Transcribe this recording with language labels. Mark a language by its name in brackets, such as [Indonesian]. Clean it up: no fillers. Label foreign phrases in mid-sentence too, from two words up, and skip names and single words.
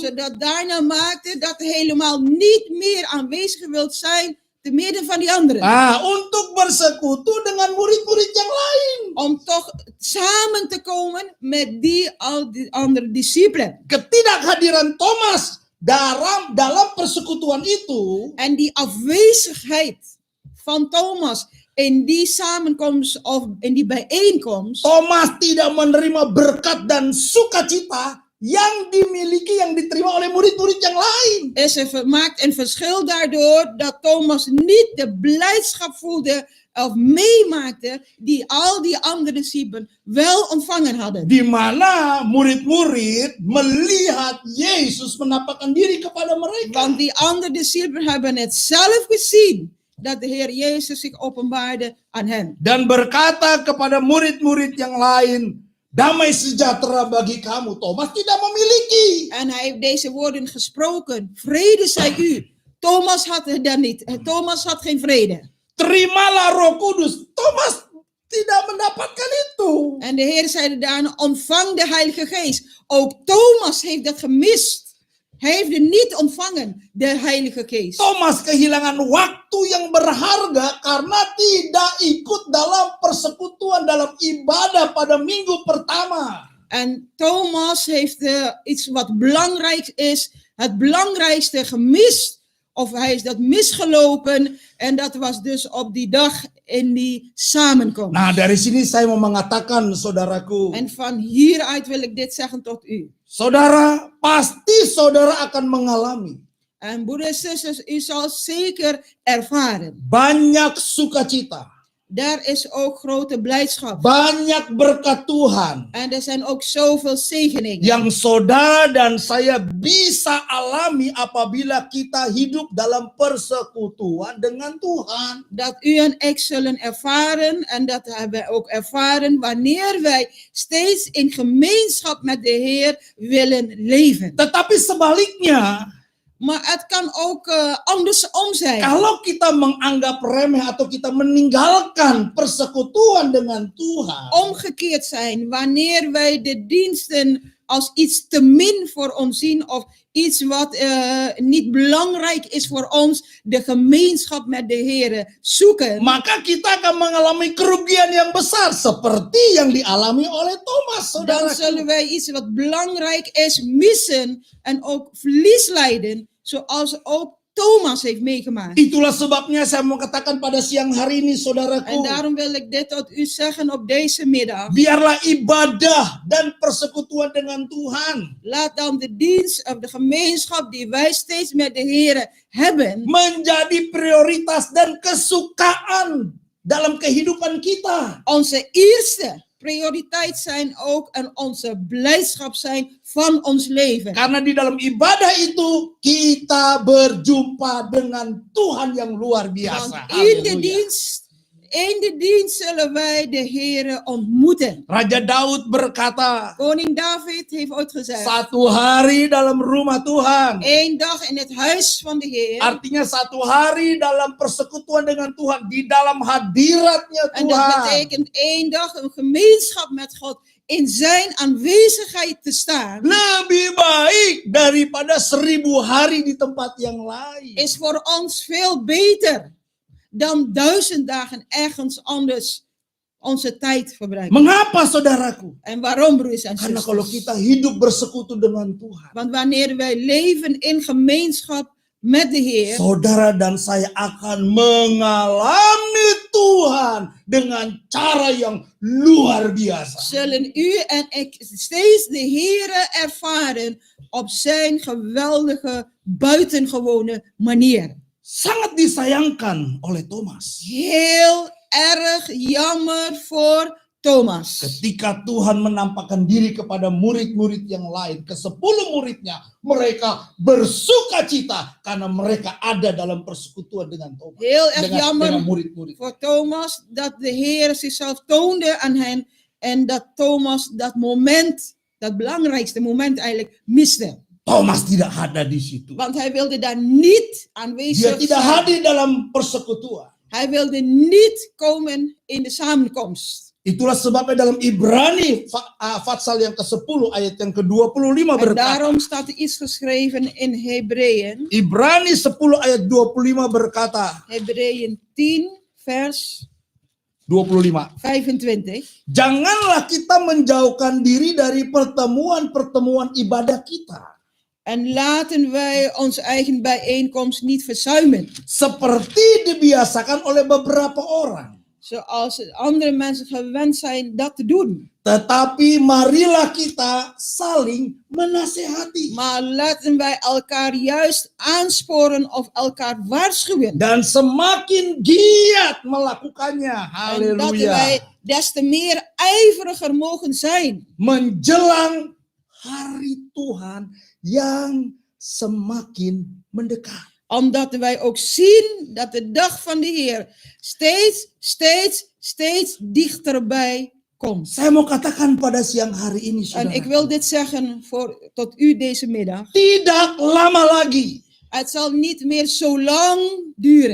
[Dutch] Zodat daarna maakte dat hij helemaal niet meer aanwezig wilt zijn te midden van die anderen. [Indonesian] Untuk bersekutu dengan murid-murid yang lain. [Dutch] Om toch samen te komen met al die andere discipelen. [Indonesian] Ketidakhadiran Thomas dalam persekutuan itu [Dutch] En die afwezigheid van Thomas in die samenkomst of in die bijeenkomst, [Indonesian] Thomas tidak menerima berkat dan sukacita yang dimiliki, yang diterima oleh murid-murid yang lain. [Dutch] maakt een verschil daardoor dat Thomas niet de blijdschap voelde of meemaakte die al die andere discipelen wel ontvangen hadden. [Indonesian] Di mana murid-murid melihat Yesus menampakkan diri kepada mereka. [Dutch] Want die andere discipelen hebben het zelf gezien dat de Heer Jezus zich openbaarde aan hen. [Indonesian] Dan berkata kepada murid-murid yang lain, damai sejahtera bagi kamu. Thomas tidak memiliki. [Dutch] En hij heeft deze woorden gesproken. Vrede zij u. Thomas had het dan niet. Thomas had geen vrede. [Indonesian] Terimalah Roh Kudus. Thomas tidak mendapatkan itu. [Dutch] En de Heer zeide daarna, ontvang de Heilige Geest. Ook Thomas heeft dat gemist. Hij heeft het niet ontvangen, de Heilige Geest. [Indonesian] Thomas kehilangan waktu yang berharga karena tidak ikut dalam persekutuan, dalam ibadah pada minggu pertama. [Dutch] En Thomas heeft iets wat belangrijk is, het belangrijkste gemist. Of hij is dat misgelopen. En dat was dus op die dag in die samenkomst. [Indonesian] Nah, dari sini saya mau mengatakan, saudaraku. [Dutch] En van hieruit wil ik dit zeggen tot u. [Indonesian] Saudara, pasti saudara akan mengalami [Dutch] En broeders en zusters, u zal zeker ervaren. [Indonesian] banyak sukacita, [Dutch] Daar is ook grote blijdschap. [Indonesian] banyak berkat Tuhan [Dutch] En er zijn ook zoveel zegeningen. [Indonesian] yang saudara dan saya bisa alami apabila kita hidup dalam persekutuan dengan Tuhan. [Dutch] Dat u en ik zullen ervaren. En dat hebben wij ook ervaren wanneer wij steeds in gemeenschap met de Heer willen leven. [Indonesian] Tetapi sebaliknya, [Dutch] Maar het kan ook andersom zijn. [Indonesian] kalau kita menganggap remeh atau kita meninggalkan persekutuan dengan Tuhan, [Dutch] Omgekeerd zijn wanneer wij de diensten als iets te min voor ons zien of iets wat niet belangrijk is voor ons, de gemeenschap met de Heer zoeken. [Indonesian] maka kita akan mengalami kerugian yang besar seperti yang dialami oleh Thomas, [Dutch] Dan [Indonesian] saudara. [Dutch] zullen wij iets wat belangrijk is missen en ook verlies lijden, zoals ook Thomas heeft meegemaakt. [Indonesian] Itulah sebabnya saya mau katakan pada siang hari ini, [Dutch] En [Indonesian] saudaraku, [Dutch] daarom wil ik dit tot u zeggen op deze middag. [Indonesian] biarlah ibadah dan persekutuan dengan Tuhan [Dutch] Laat dan de dienst of de gemeenschap die wij steeds met de Heer hebben, [Indonesian] menjadi prioritas dan kesukaan dalam kehidupan kita. [Dutch] onze eerste prioriteit zijn ook en onze blijdschap zijn van ons leven. [Indonesian] Karena di dalam ibadah itu kita berjumpa dengan Tuhan yang luar [Dutch] Want [Indonesian] biasa. [Dutch] in de [Indonesian] Haleluya. [Dutch] dienst zullen wij de Heer ontmoeten. [Indonesian] Raja Daud berkata, [Dutch] Koning David heeft ooit gezegd, [Indonesian] satu hari dalam rumah Tuhan. [Dutch] één dag in het huis van de Heer. [Indonesian] Artinya satu hari dalam persekutuan dengan Tuhan, di dalam hadiratnya [Dutch] En dat [Indonesian] Tuhan. [Dutch] betekent één dag een gemeenschap met God in zijn aanwezigheid te staan. [Indonesian] Lebih baik daripada 1000 hari di tempat yang lain. [Dutch] Is voor ons veel beter dan 1000 dagen ergens anders onze tijd verbruiken. [Indonesian] Mengapa, saudaraku? [Dutch] En waarom, broers en [Indonesian] Karena kalau [Dutch] zusters? [Indonesian] kita hidup bersekutu dengan Tuhan, [Dutch] Want wanneer wij leven in gemeenschap met de Heer, [Indonesian] saudara dan saya akan mengalami Tuhan dengan cara yang luar biasa. [Dutch] zullen u en ik steeds de Heer ervaren op zijn geweldige, buitengewone manier. [Indonesian] Sangat disayangkan oleh Thomas. [Dutch] Heel erg jammer voor Thomas. [Indonesian] Ketika Tuhan menampakkan diri kepada murid-murid yang lain, ke-10 muridnya, mereka bersuka cita karena mereka ada dalam persekutuan dengan Thomas. [Dutch] Heel erg [Indonesian] Dengan [Dutch] jammer [Indonesian] murid-murid. [Dutch] voor Thomas dat de Heer zichzelf toonde aan hen en dat Thomas dat moment, dat belangrijkste moment eigenlijk miste. [Indonesian] Thomas tidak ada di situ. [Dutch] Want hij wilde daar niet [Indonesian] Dia [Dutch] aanwezig [Indonesian] tidak [Dutch] zijn. [Indonesian] hadir dalam persekutuan. [Dutch] Hij wilde niet komen in de samenkomst. [Indonesian] Itulah sebabnya dalam Ibrani Fatsal yang ke-10 ayat yang ke-25 [Dutch] En [Indonesian] berkata. [Dutch] daarom staat er iets geschreven in Hebreeën. [Indonesian] Ibrani 10 ayat 25 berkata. [Dutch] Hebreeën 10 vers 25. 25. [Indonesian] Janganlah kita menjauhkan diri dari pertemuan-pertemuan ibadah kita. [Dutch] En laten wij onze eigen bijeenkomst niet verzuimen. [Indonesian] Seperti dibiasakan oleh beberapa orang. [Dutch] Zoals andere mensen gewend zijn dat te doen. [Indonesian] Tetapi marilah kita saling menasehati. [Dutch] Maar laten wij elkaar juist aansporen of elkaar waarschuwen. [Indonesian] Dan semakin giat melakukannya. [Dutch] En dat wij [Indonesian] Haleluya. [Dutch] des te meer ijveriger mogen zijn. [Indonesian] Menjelang hari Tuhan yang semakin mendekat. [Dutch] Omdat wij ook zien dat de dag van de Heer steeds dichterbij komt. [Indonesian] Saya mau katakan pada siang hari ini, [Dutch] En [Indonesian] saudara. [Dutch] ik wil dit zeggen tot u deze middag. [Indonesian] Tidak lama lagi. [Dutch] Het zal niet meer zo lang duren.